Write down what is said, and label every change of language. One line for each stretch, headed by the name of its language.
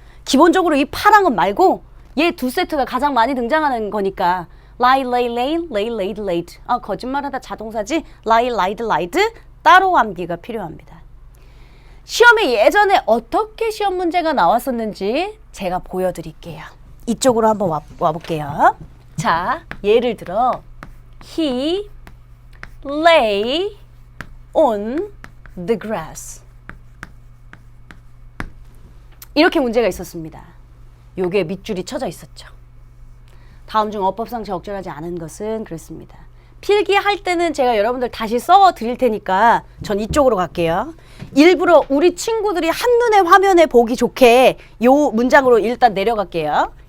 Korean: 기본적으로 이 파란 것 말고 얘 2세트가 가장 많이 등장하는 거니까 lie, lay, lain, lay, laid, laid. 거짓말하다 자동사지 lie, lied, lied 따로 암기가 필요합니다. 시험에 예전에 어떻게 시험 문제가 나왔었는지 제가 보여드릴게요. 이쪽으로 한번 와볼게요. 자, 예를 들어
English: He lay on the grass.
Korean: 이렇게 문제가 있었습니다. 요게 밑줄이 쳐져 있었죠. 다음 중 어법상 적절하지 않은 것은 그렇습니다. 필기할 때는 제가 여러분들 다시 써 드릴 테니까 전 이쪽으로 갈게요. 일부러 우리 친구들이 한눈에 화면에 보기 좋게 요 문장으로 일단 내려갈게요.